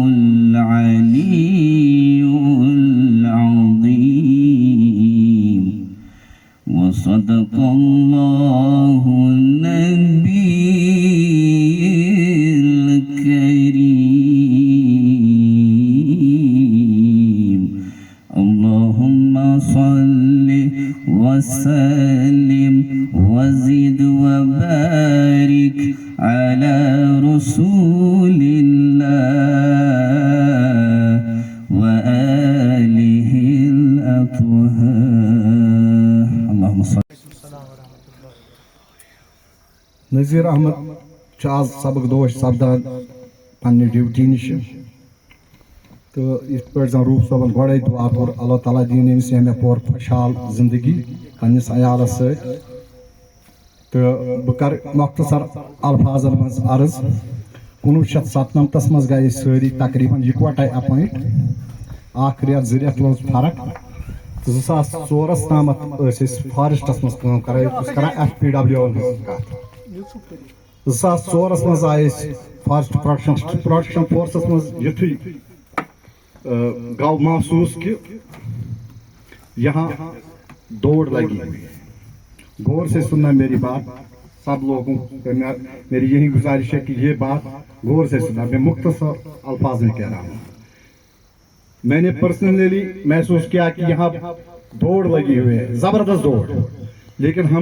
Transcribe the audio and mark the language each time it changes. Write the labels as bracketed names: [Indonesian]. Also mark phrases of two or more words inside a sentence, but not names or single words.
[Arabic] العلي العظيم وصدق الله النبي الكريم اللهم صل وسلم وزد وبارك على رسول الله وآله الأطهار اللهم صل. [Kashmiri] نذیر احمد آز سبق دوش سپدان پنہ ڈیوٹی نش تو یت پہ زن روف صبن گوڑے دعا کور اللہ تعالیٰ دین امس ہمیں پور خوشحال زندگی پنس عیالس ست تو بہ کر مختصر الفاظن مز عرض 1997 مز گئی ساری تقریباً یکوٹے اپوائنٹ اخ ریت زٕ ریت روز فرق 2004 تامت فارسٹس مز کٲم کران FPW کت 2004 مز آئے فارسٹ پروڈکشن فورسس مز یتھے گو محسوس کہ [Urdu] یہاں دوڑ لگی غور سے سننا میری بات سب لوگوں کو میری یہی گزارش ہے کہ یہ بات غور سے سننا میں مختصر الفاظ میں کہہ رہا ہوں میں نے پرسنلی محسوس کیا کہ یہاں دوڑ لگی ہوئی ہے زبردست دوڑ لیکن ہم